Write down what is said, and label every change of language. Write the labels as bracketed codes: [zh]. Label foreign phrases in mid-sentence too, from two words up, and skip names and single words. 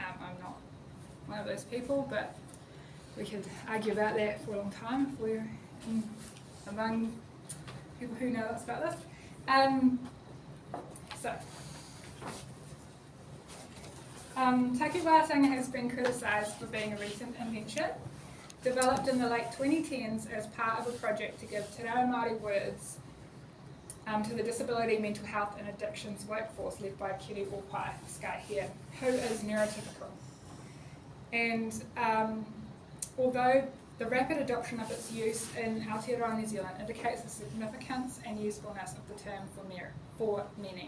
[en] I'm not one of those people, but we could argue about that for a long time if we're among people who know lots about this. Takiwātanga has been criticised for being a recent invention, developed in the late 2010s as part of a project to give [mi] te reo Māori [en] words to the disability, mental health and addictions workforce led by Kiri Opai Sky here, who is neurotypical. And although the rapid adoption of its use in Aotearoa New Zealand indicates the significance and usefulness of the term for many.